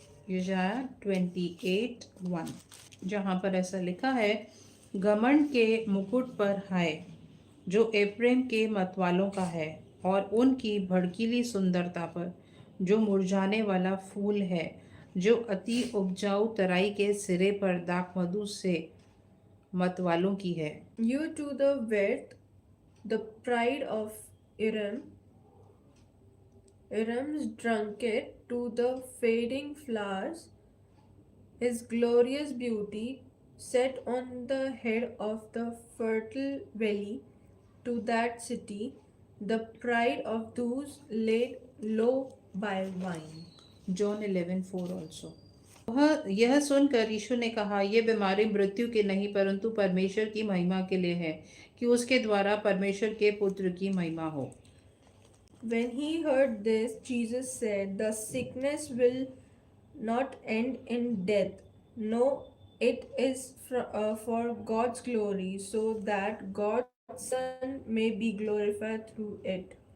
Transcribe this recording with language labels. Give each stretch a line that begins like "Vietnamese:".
Hindi: यशाया 28:1, जहाँ पर ऐसा लिखा है, घमंड के मुकुट पर हाय, जो एफ्रेम के मतवालों का है, और उनकी भड़कीली सुंदरता पर, जो मुरझाने वाला फूल है, जो अति उपजाऊ तराई के सिरे पर दाखमधु से मतवालों की है।
English: You to the wealth, the pride of Iram, Iram's drunkard to the fading flowers, his glorious beauty set on the head of the fertile valley, to that city, the pride of those laid low by wine. John 11:4 also.
Hindi: यह सुनकर यीशु ने कहा, यह बीमारी मृत्यु की नहीं परंतु परमेश्वर की महिमा के लिए है, कि उसके द्वारा परमेश्वर के पुत्र की महिमा हो।
English: When he heard this, Jesus said, the sickness will not end in death. No, it is for God's glory, so that God's Son may be glorified through it.